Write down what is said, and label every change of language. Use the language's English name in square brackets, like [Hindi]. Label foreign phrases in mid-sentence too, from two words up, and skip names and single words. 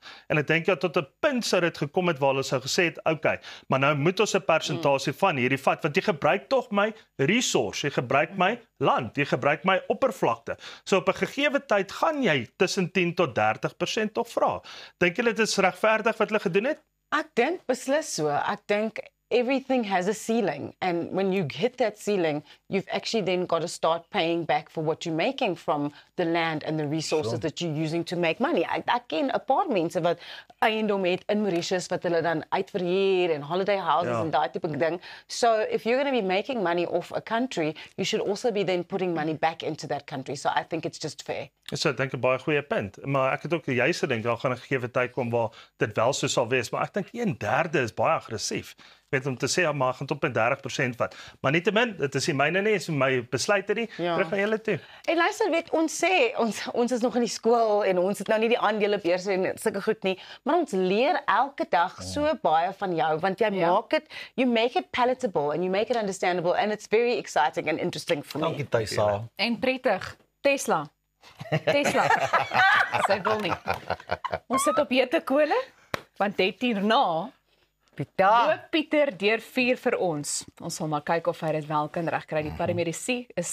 [Afrikaans] En ek dink ja tot 'n punt sou dit gekom het waar hulle sou gesê het, okay, maar nou moet ons 'n persentasie van hierdie vat want jy gebruik tog my resource, jy gebruik my land, jy gebruik my oppervlakte. So op 'n gegeewe tyd gaan jy tussen 10 tot 30% tog vra. Dink julle dit is regverdig wat hulle gedoen het? Ek dink beslis so. Ek dink [English] everything has a ceiling, and when you hit that ceiling, you've actually then got to start paying back for what you're making from the land and the resources that you're using to make money. [Afrikaans] Ek ken 'n paar mense wat eiendom het in Mauritius wat hulle dan uitverhuur en [English] holiday houses [Afrikaans] en daai tipe ding. [English] So if you're going to be making money off a country, you should also be then putting money back into that country. So I think it's just fair. [Afrikaans] So ek dink 'n baie goeie punt, maar ek het ook juist gedink daar gaan 'n gegeewe tyd kom waar dit wel so sal wees, maar ek dink 1/3 is baie aggressief. Weet om te sê ja, maar gaan tot by 30% vat. Maar nietemin, dit is nie myne nie, is my besluite nie. Terug na julle toe. En luister, weet ons sê ons is nog in die skool en ons het nou nie die aandelebeurse en sulke goed nie, maar ons leer elke dag so baie van jou want jy maak dit, [English] you make it palatable and you make it understandable and it's very exciting and interesting for me. [Afrikaans] Dankie Tuisa. En prettig. Tesla. Sy wil nie. Ons sit op hete kole, want 10 uur na loop Pieter deur 4 vir ons. Ons sal maar kyk of hy dit wel kan regkry.